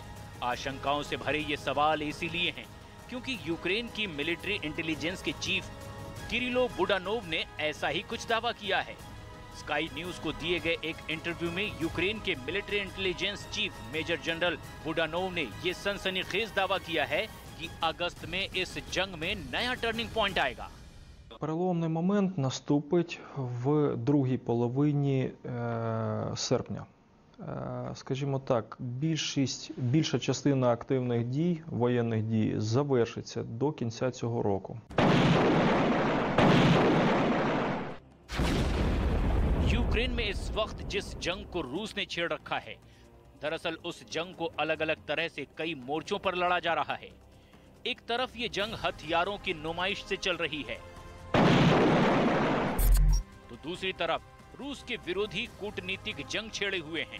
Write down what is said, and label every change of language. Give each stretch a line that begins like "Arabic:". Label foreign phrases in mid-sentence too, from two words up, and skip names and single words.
Hindi: आशंकाओं से भरे ये सवाल इसीलिए हैं क्योंकि यूक्रेन की
English: military intelligence
Hindi: के चीफ किरिलो बुडानोव ने ऐसा ही कुछ दावा किया है। स्काई न्यूज को दिए गए एक इंटरव्यू में यूक्रेन के
English: military intelligence chief Major General
Hindi: बुडानोव ने ये सनसनीखेज दावा किया है कि अगस्त में इस जंग में नया
English: turning point
Hindi: आएगा।
Ukrainian: Переломний момент наступить в другій половині серпня. Скажімо так, більша частина активних дій, воєнних дій, завершиться до кінця цього року.
Hindi: यूक्रेन में इस वक्त जिस जंग को रूस ने छेड़ रखा है, दरअसल उस जंग को अलग-अलग तरह से कई मोर्चों पर लड़ा जा रहा है। एक तरफ ये जंग हथियारों की नुमाइश से चल रही है, तो दूसरी तरफ रूस के विरोधी कूटनीतिक जंग छेड़े हुए हैं।